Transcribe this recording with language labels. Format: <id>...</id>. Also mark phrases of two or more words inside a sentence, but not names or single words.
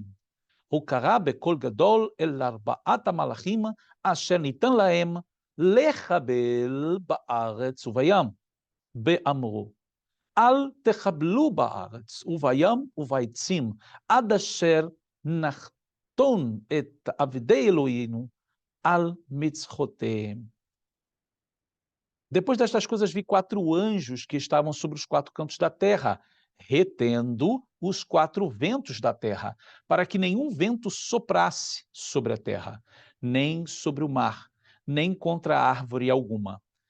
<he>הוא קרא בקול גדול אל 4 המלאכים אשר ניתן להם לחבל בארץ ובים, באמרו, אל תחבלו בארץ ובים ובעצים, עד אשר נחתון את עבדי אלוהינו על מצחותיהם.</he> <pt>Depois destas coisas vi 4 anjos que estavam sobre os 4 cantos da terra, retendo os 4 ventos da terra, para que nenhum vento soprasse sobre a terra, nem sobre o mar, nem contra árvore alguma.</pt>